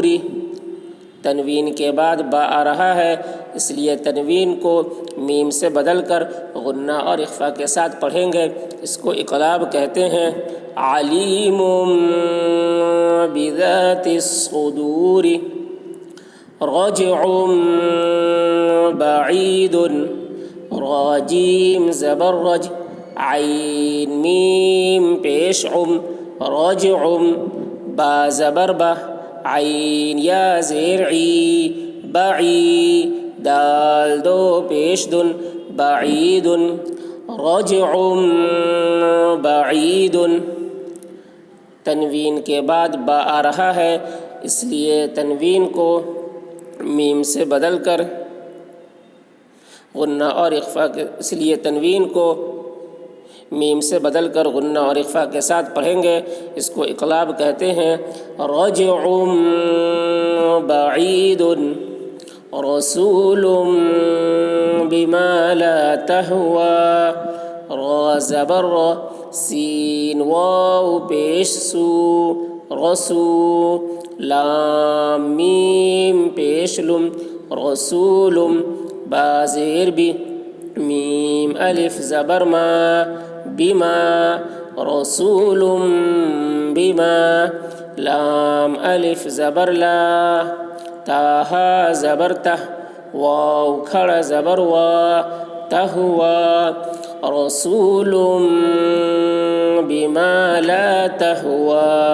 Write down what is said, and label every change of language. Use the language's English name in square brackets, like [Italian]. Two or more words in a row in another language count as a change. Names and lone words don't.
[Urdu] تنوین کے بعد با آ رہا ہے اس لیے تنوین کو میم سے بدل کر غنہ اور اخفا کے ساتھ پڑھیں گے. اس کو اقلاب کہتے ہیں. [Arabic] علیم بذات الصدور رجع بعید [Urdu] راجیم زبر رج عین میم پیش عم رجع با زبر با عین یا زیر عی بعی دال دو پیش دن [Arabic] بعید رجع بعید. [Urdu] تنوین کے بعد با آ رہا ہے اس لیے تنوین کو میم سے بدل کر غنہ اور اخفا کے اس لیے تنوین کو میم سے بدل کر غنہ اور اخفا کے ساتھ پڑھیں گے. اس کو اقلاب کہتے ہیں. [Arabic] رجع بعید رسول بما لا تهوى [Urdu] را زبر را سین واو پیش سو رسو لام میم پیش لم رسول با زیر بی میم الف زبر ما بما رسول بما لام الف زبر لا تاہا زبر تہ واو کھڑا زبر وا تہوا [Arabic] رسول بما لا تہوا.